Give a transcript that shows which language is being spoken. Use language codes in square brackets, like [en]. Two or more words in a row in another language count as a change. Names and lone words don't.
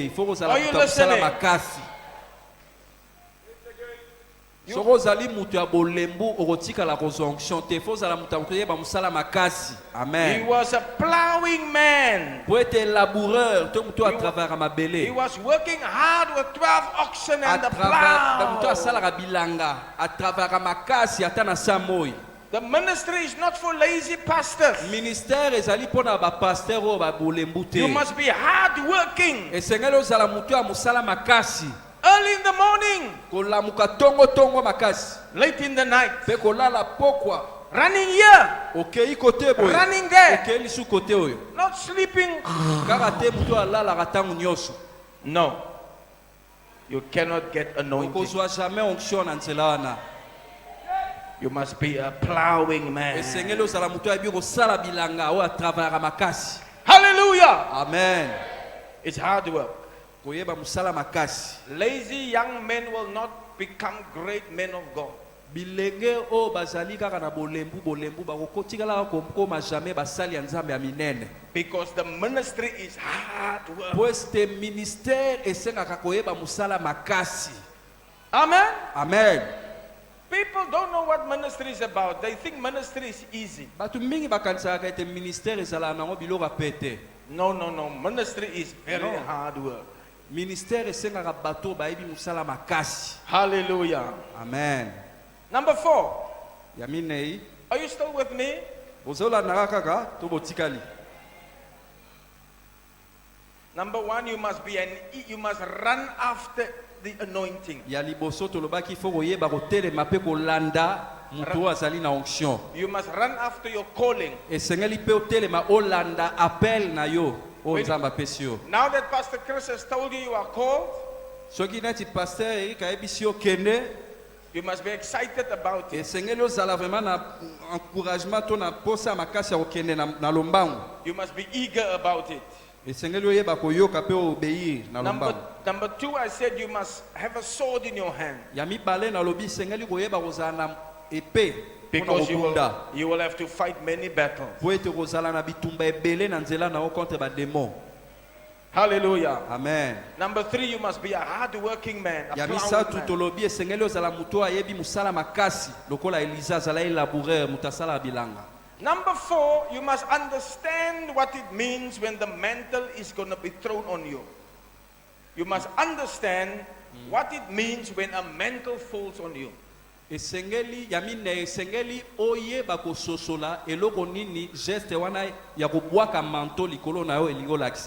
[fr] Il faut kozala [en] Are you [ln] mutu ya kosala [en] listening? [ln] makasi. Soko ozali mutu ya bolembu okotikala kozwa onction te. [fr] Il faut [ln] kozala mutu ya koyeba musala makasi. [en] He Amen. was a plowing man. [ln] Po ete laboureur to mutu [fr] a travers [en] He [ln] mabele. [en] was working hard with 12 oxen and the [ln] Mutu [en] plow. [ln] asalaka bilanga [fr] a travers [ln] makasi ata na samoi. [en] The ministry is not for lazy pastors. [ln] Ministère ezali mpona bapasteur oyo babolembu te. [en] You must be hard working. [ln] Esengeli ozala mutu ya musala makasi. [en] Early in the morning, [ln] Kolamuka tongo makasi. [en] late in the night, [ln] Pe kolala pokwa. [en] running here, [ln] Okei kote boye. [en] running there, [ln] Okei lisu kote oyo. [en] not sleeping. [ln] Kaka te mutu alalaka ntango nyonso. [en] No. You cannot get anointing. [ln] Okozwa jamais onction na nzela wana. [en] You must be a plowing man. [ln] Esengeli ozala mutu ayebi kosala bilanga oyo atravers makasi. [en] Hallelujah. Amen. It's hard work. [ln] Koyeba musala makasi. [en] Lazy young men will not become great men of God. [ln] Bilenge oyo bazali kaka na bolembu bakokotikala kokoma jamais basali ya nzambe ya minene. [en] Because the ministry is hard work. [ln] Po este ministère esengaka koyeba musala makasi. [en] Amen. Amen. People don't know what ministry is about. They think ministry is easy. [ln] Batu mingi bakanisaka ete ministère ezala nango biloko ya pete. [en] No. Ministry is very No. hard work. [ln] Ministère esengaka bato bayebi musala makasi. [en] Hallelujah. Amen. Number 4. [ln] Ya minei, [en] Are you still with me? [ln] ozolandaka kaka to botikali. [en] Number 1, you must run after the anointing. [ln] Ya liboso tolobaki fo koyeba kotelema pe kolanda mutu oyo azali na onction. [en] You must run after your calling. [ln] Esengeli pe otelema olanda appel na yo oyo nzambe apesi yo. [en] Now that Pastor Chris has told you you are called, [ln] Soki neti pasteur Eric ayebisi yo kende, [en] you must be excited about it. [ln] esengeli ozala vraiment na encouragement to na posa makasi ya kokende na lombangu. [en] You must be eager about it. [ln] Esengeli oyeba koyoka pe obéir na lombangu. [en] Number 2, I said you must have a sword in your hand. [ln] Ya mibale na lobi esengeli koyeba kozala na epée mpona [en] Because [ln] kobunda. [en] you will have to fight many battles. [ln] Po ete kozala na bitumba ebele na nzela na yo contre bademo. [en] Hallelujah. Amen. Number 3, you must be a hard-working man. A [ln] Ya [en] plowing [ln] misatu [en] man. [ln] tolobi esengeli ozala mutu ayebi musala makasi lokola Elisa azalaki laboureur mutu asala bilanga. [en] Number 4, you must understand what it means when the mantle is going to be thrown on you. You must understand what it means when a mantle falls on you. [ln] Esengeli ya mine esengeli oyeba kososola eloko nini geste wana ya kobwaka manto likolo na yo elingo lakisa.